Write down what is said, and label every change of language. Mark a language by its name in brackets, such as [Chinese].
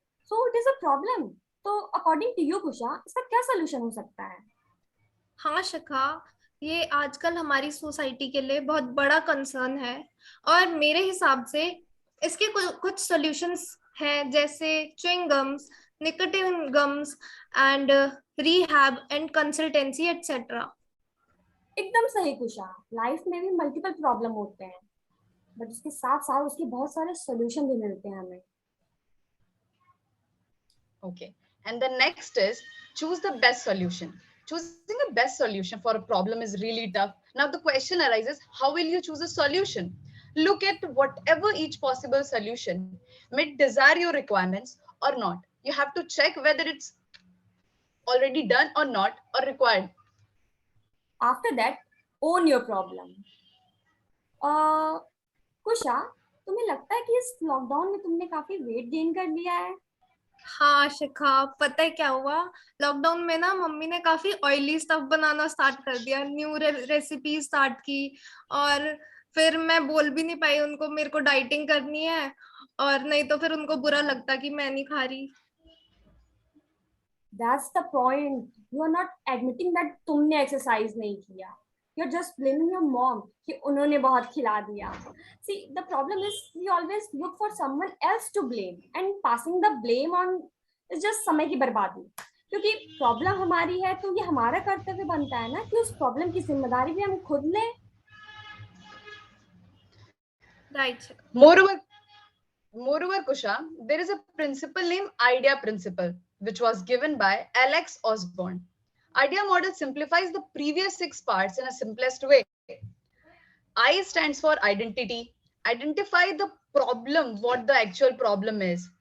[English] So it is a problem. [Hindi] तो according to you कुशा, इसका क्या सोल्यूशन हो सकता है? हाँ शिखा, ये आजकल हमारी सोसाइटी के लिए बहुत बड़ा कंसर्न है और मेरे हिसाब से इसके कुछ सॉल्यूशंस हैं, जैसे chewing gums, nicotine gums and rehab and consultancy etcetera. एकदम सही कुशा. लाइफ में भी मल्टीपल प्रॉब्लम होते हैं, बट उसके साथ साथ उसके बहुत सारे सॉल्यूशन भी मिलते हैं हमें. [English] Okay. And the next is choose the best solution. Choosing the best solution for a problem is really tough. Now the question arises, how will you choose a solution? Look at whatever each possible solution may desire your requirements or not. You have to check whether it's already done or not or required. After that, own your problem. [Hindi] कुशा, तुम्हें लगता है कि इस lockdown में तुमने काफी weight gain कर लिया है? हाँ शिखा, पता है क्या हुआ, लॉकडाउन में ना मम्मी ने काफी ऑयली स्टफ बनाना स्टार्ट कर दिया, न्यू रेसिपी स्टार्ट की, और फिर मैं बोल भी नहीं पाई उनको मेरे को डाइटिंग करनी है, और नहीं तो फिर उनको बुरा लगता कि मैं नहीं खा रही. [English] That's the point. You are not admitting that [Hindi] तुमने एक्सरसाइज नहीं किया. [English] You're just blaming your mom [Hindi] कि उन्होंने बहुत खिला दिया. [English] See, the problem is we always look for someone else to blame, and passing the blame on is just [Hindi] समय की बर्बादी. क्योंकि प्रॉब्लम हमारी है तो ये हमारा कर्तव्य बनता है ना कि उस प्रॉब्लम की जिम्मेदारी भी हम खुद लें. [English] Right. Moreover, Kusha, there is a principle named IDEA principle, which was given by Alex Osborne. IDEA model simplifies the previous 6 parts in a simplest way. I stands for identity. Identify the problem, what the actual problem is.